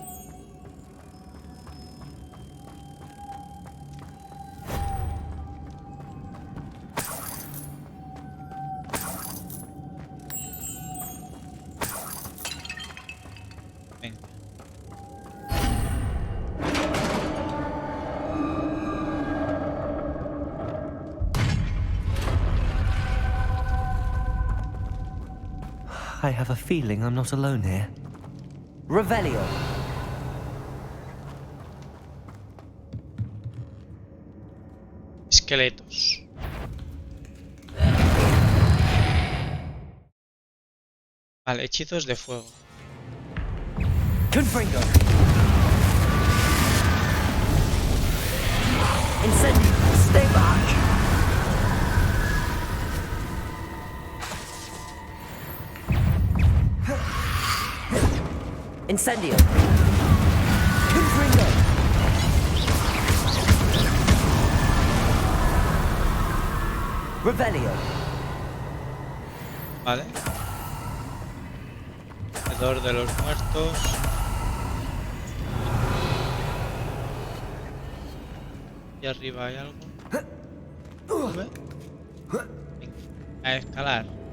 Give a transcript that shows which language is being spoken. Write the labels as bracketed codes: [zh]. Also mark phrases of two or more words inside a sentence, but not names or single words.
[es] Venga. [en] I have a feeling I'm not alone here. Revelio! [es] Esqueletos. Vale, hechizos de fuego. Confringo! Incendio! [en] Stay back! Incendio! Confringo! Revelio! [es] Vale. Alrededor de los muertos. Y arriba hay algo. Sube. Venga, a escalar.